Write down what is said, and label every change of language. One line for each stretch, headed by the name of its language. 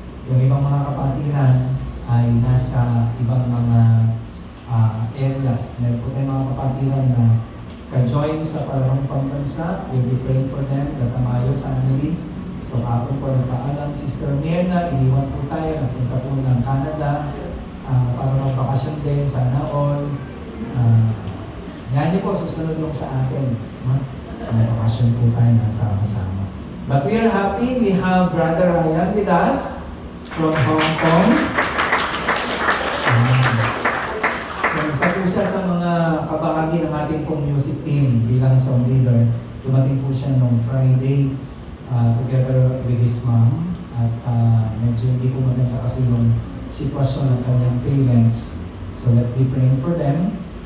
Filipino: Yung ibang mga kapatiran ay nasa ibang mga areas. Meron po tayong mga kapatiran na ka-join sa Palarong Pambansa.
English: We'll be praying for them, the Tamayo family.
Filipino: So, ako po nagpaalam, Sister Mirna, iniwan po tayo, napunta po ng Canada para magbakasyon din, sana all. Yan niyo po, susunod yung sa atin. Magbakasyon po tayo na sama-sama.
English: But we are happy, we have Brother Ryan with us from Hong Kong.
Filipino: So, isa po siya sa mga kabahagi ng ating pong music team bilang song leader. Dumating po siya noong Friday
English: together with his mom.
Filipino: At medyo hindi po maganda kasi yung sitwasyon ng kanyang parents.
English: So let's be praying for them.